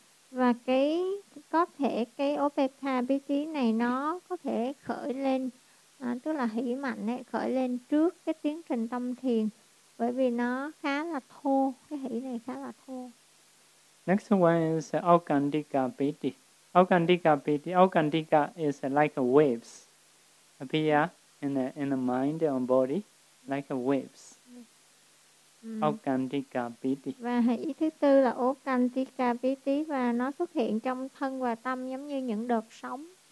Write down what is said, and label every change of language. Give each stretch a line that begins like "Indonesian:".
Vietnamese: Và cái có thể cái obega piti này nó có thể khởi lên. Tức là hỷ mạnh ấy, khởi lên trước cái tiến trình tâm thiền, bởi vì nó khá là thô, cái hỷ này khá là thô.
English: Next one is aukandika piti. Aukandika piti, aukandika is like waves appear in the mind or body, like waves. Aukandika piti.
Vietnamese: Và hỷ thứ tư là aukandika piti, và nó xuất hiện trong thân và tâm giống như những đợt sóng.